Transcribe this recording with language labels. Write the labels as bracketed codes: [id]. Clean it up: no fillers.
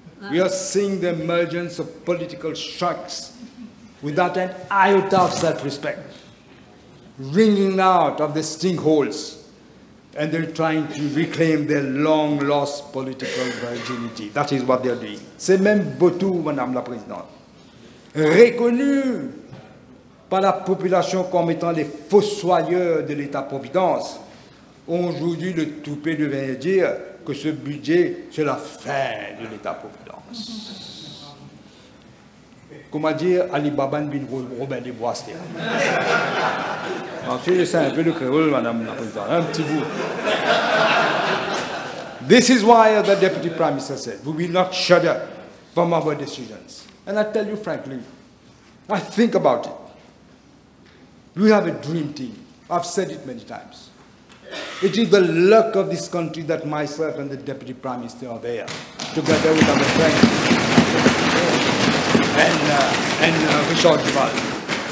[en] We are seeing the emergence of political sharks without an iota of self-respect, wringing out of the stinkholes, and they're trying to reclaim their long-lost political virginity. That is what they're doing. [fr] C'est même Votre, Madame la Présidente, reconnu par la population comme étant les fossoyeurs de l'État-providence. Aujourd'hui, le toupet devait dire que ce budget, c'est la fin de l'État-providence. Comment dire Alibaba bin Robin des Bois. Ensuite, c'est un peu le créole, Madame la Présidente, un petit bout. [en] This is why the Deputy Prime Minister said, we will not shudder from our decisions. And I tell you frankly, I think about it. We have a dream team. I've said it many times. It is the luck of this country that myself and the Deputy Prime Minister are there, together with our friends and Richard Duval.